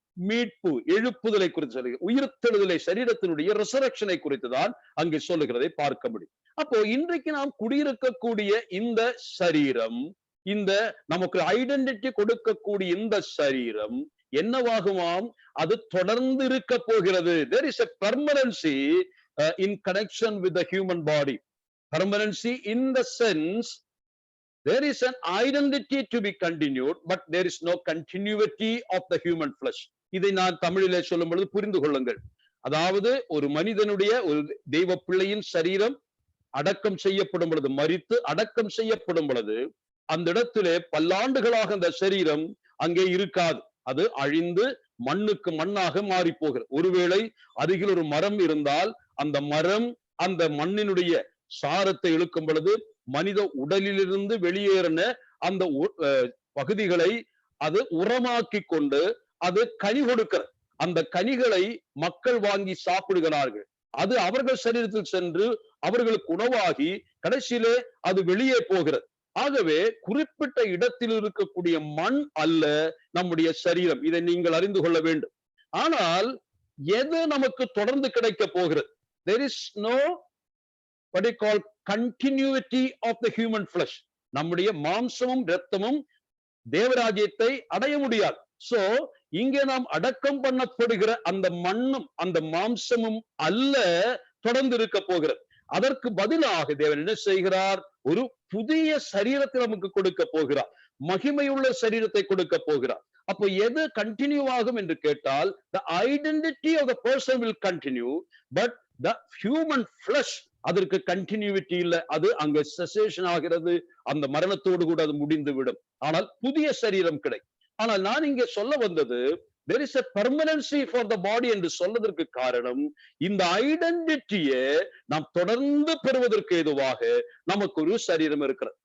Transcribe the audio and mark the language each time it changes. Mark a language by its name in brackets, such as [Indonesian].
[Tamil] மீட்பு, எழுப்புதலை குறித்து சொல்லுகிறது. உயிர்த்தெழுதலை, சரீரத்தினுடைய ரிசரக்ஷனை குறித்து தான் அங்கே சொல்லுகிறதை பார்க்க முடியும். அப்போ இன்றைக்கு நாம் குடியிருக்கக்கூடிய இந்த சரீரம், இந்த நமக்கு ஐடென்டிட்டி கொடுக்கக்கூடிய இந்த சரீரம் என்னவாகுமாம்? அது தொடர்ந்து இருக்க போகிறது. [English] There is a permanency in connection with the human body. Permanency in the sense there is an identity to be continued, but there is no continuity of the human flesh. [Tamil] இதை நான் தமிழிலே சொல்லும் பொழுது புரிந்து கொள்ளுங்கள். அதாவது ஒரு மனிதனுடைய, ஒரு தெய்வ பிள்ளையின் சரீரம் அடக்கம் செய்யப்படும் பொழுது, மரித்து அடக்கம் செய்யப்படும் பொழுது, அந்த இடத்திலே பல்லாண்டுகளாக அந்த சரீரம் அங்கே இருக்காது. அது அழிந்து மண்ணுக்கு மண்ணாக மாறி போகிறது. ஒருவேளை அருகில் ஒரு மரம் இருந்தால் அந்த மரம் அந்த மண்ணினுடைய சாரத்தை இழுக்கும் பொழுது மனித உடலிலிருந்து வெளியேறின அந்த பகுதிகளை அது உரமாக்கி கொண்டு அது கனி கொடுக்கிறது. அந்த கனிகளை மக்கள் வாங்கி சாப்பிடுகிறார்கள். அது அவர்கள் சரீரத்தில் சென்று அவர்களுக்கு உணவாகி கடைசியிலே அது வெளியே போகிறது. ஆகவே குறிப்பிட்ட இடத்தில் இருக்கக்கூடிய மண் அல்ல நம்முடைய சரீரம். இதை நீங்கள் அறிந்து கொள்ள வேண்டும். ஆனால் எது நமக்கு தொடர்ந்து கிடைக்க போகிறது? [English] There is no what you call continuity of the human flesh. [Tamil] நம்முடைய மாம்சமும் இரத்தமும் தேவராஜ்யத்தை அடைய முடியாது. சோ இங்கே நாம் அடக்கம் பண்ணப்படுகிற அந்த மண்ணும் அந்த மாம்சமும் அல்ல தொடர்ந்து இருக்க போகிறது. அதற்கு பதிலாக தேவன் என்ன செய்கிறார்? ஒரு புதிய சரீரத்தை நமக்கு கொடுக்க போகிறார். மகிமையுள்ள சரீரத்தை கொடுக்க போகிறார். அப்போ எது கண்டினியூ ஆகும் என்று கேட்டால், [English] the identity of the person will continue, but the human flesh [Tamil] அதற்கு கண்டினியூட்டி இல்லை. அது அங்க செசேஷன் ஆகிறது. அந்த மரணத்தோடு கூட அது முடிந்து விடும். ஆனால் புதிய சரீரம் கிடைக்கும். ஆனால் நான் இங்கே சொல்ல வந்தது, [English] there is a permanency for the body [Tamil] என்று சொல்லதற்கு காரணம், இந்த ஐடென்டிட்டியை நாம் தொடர்ந்து பெறுவதற்கு ஏதுவாக நமக்கு ஒரு சரீரம் இருக்கிறது.